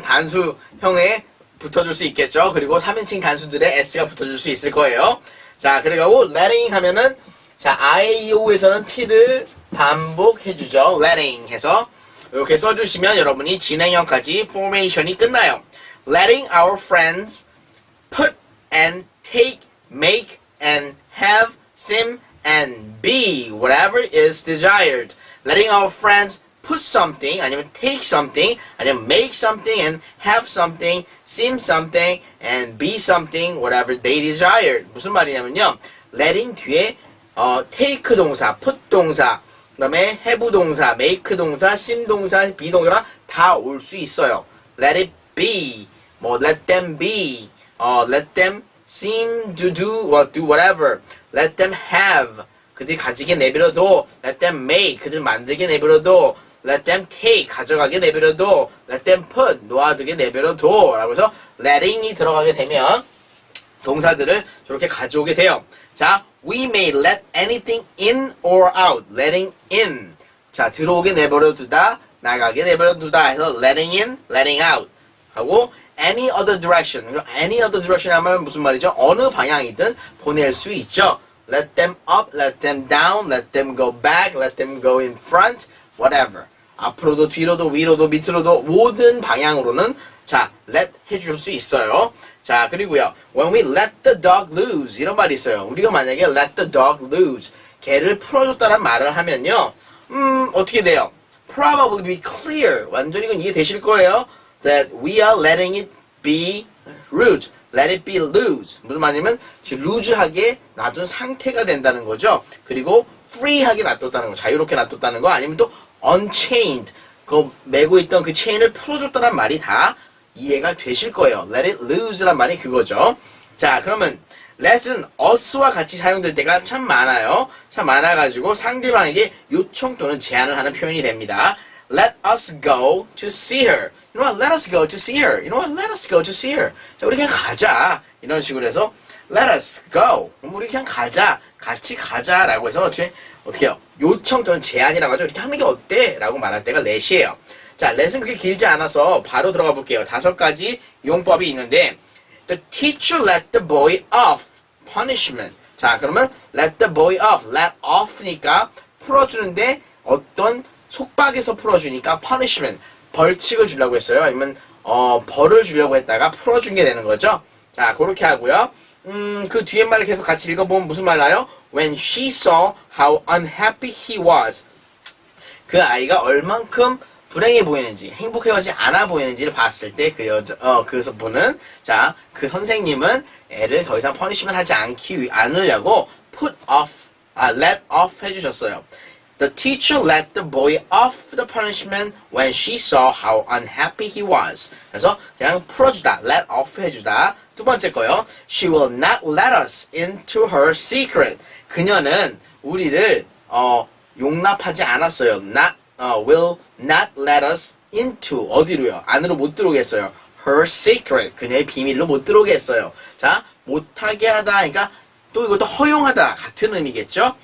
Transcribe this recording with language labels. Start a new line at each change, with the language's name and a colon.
Korean: 단수형에 붙어줄 수 있겠죠. 그리고 3인칭 단수들의 s가 붙어줄 수 있을 거예요. 자, 그리고 letting 하면은, 자, IAEO에서는 t를 반복해주죠. letting 해서. 이렇게 써주시면 여러분이 진행형까지 formation이 끝나요.
English: letting our friends put and take, make and have, sim and be whatever is desired. letting our friends put something 아니면 take something 아니면 make something and have something, sim something and be something whatever they desired.
Korean: 무슨 말이냐면요. letting 뒤에 take 동사, put 동사, 그 다음에 have 동사, make 동사, sim 동사, be 동사가 다 올 수 있어요.
English: let it be, 뭐 let them be, let them seem to do whatever. let them have,
Korean: 그들 가지게 내버려둬.
English: let them make,
Korean: 그들 만들게 내버려둬.
English: let them take,
Korean: 가져가게 내버려둬.
English: let them put,
Korean: 놓아두게 내버려둬. 라고 해서 letting이 들어가게 되면 동사들을 저렇게 가져오게 돼요.
English: 자, we may let anything in or out. letting in.
Korean: 자, 들어오게 내버려두다, 나가게 내버려두다 해서
English: letting in, letting out. 하고 any other direction.
Korean: any other direction 하면 무슨 말이죠? 어느 방향이든 보낼 수 있죠.
English: let them up, let them down, let them go back, let them go in front, whatever.
Korean: 앞으로도 뒤로도 위로도 밑으로도 모든 방향으로는 자, let 해줄 수 있어요. 자, 그리고요.
English: when we let the dog loose
Korean: 이런 말이 있어요. 우리가 만약에
English: let the dog loose
Korean: 개를 풀어줬다는 말을 하면요. 어떻게 돼요?
English: probably be clear.
Korean: 완전히 이건 이해되실 거예요.
English: that we are letting it be loose. let it be loose.
Korean: 무슨 말이냐면 지금 loose하게 놔둔 상태가 된다는 거죠. 그리고 free하게 놔뒀다는 거. 자유롭게 놔뒀다는 거. 아니면 또 unchained. 그 메고 있던 그 체인을 풀어줬다는 말이 다 이해가 되실 거예요.
English: let it loose
Korean: 란 말이 그거죠. 자, 그러면 let은 us와 같이 사용될 때가 참 많아요. 참 많아가지고 상대방에게 요청 또는 제안을 하는 표현이 됩니다.
English: Let us go to see her. You know what? Let us go to see her. You know what? Let us go to see her.
Korean: 자, 우리 그냥 가자. 이런 식으로 해서
English: Let us go.
Korean: 우리 그냥 가자. 같이 가자라고 해서 어떻게 해요? 요청 또는 제안이라고 하죠. 이렇게 하는 게 어때? 라고 말할 때가 let이에요. 자, let은 그렇게 길지 않아서 바로 들어가 볼게요. 5가지 용법이 있는데
English: The teacher let the boy off. punishment.
Korean: 자, 그러면
English: let the boy off.
Korean: let off니까 풀어주는데 어떤 속박에서 풀어주니까 punishment. 벌칙을 주려고 했어요. 아니면 벌을 주려고 했다가 풀어준 게 되는 거죠. 자, 그렇게 하고요. 그 뒤에 말을 계속 같이 읽어보면 무슨 말 나요?
English: When she saw how unhappy he was.
Korean: 그 아이가 얼만큼 불행해 보이는지, 행복해하지 않아 보이는지를 봤을 때 그 분은, 자, 그 선생님은 애를 더 이상 퍼니시먼트 하지 않으려고 let off 해주셨어요.
English: The teacher let the boy off the punishment when she saw how unhappy he was.
Korean: 그래서 그냥 풀어주다, let off 해주다. 두 번째 거요.
English: She will not let us into her secret.
Korean: 그녀는 우리를 용납하지 않았어요.
English: will not let us into
Korean: 어디로요? 안으로 못 들어오게 했어요.
English: her secret.
Korean: 그녀의 비밀로 못 들어오게 했어요. 자, 못하게 하다. 그러니까 또 이것도 허용하다 같은 의미겠죠?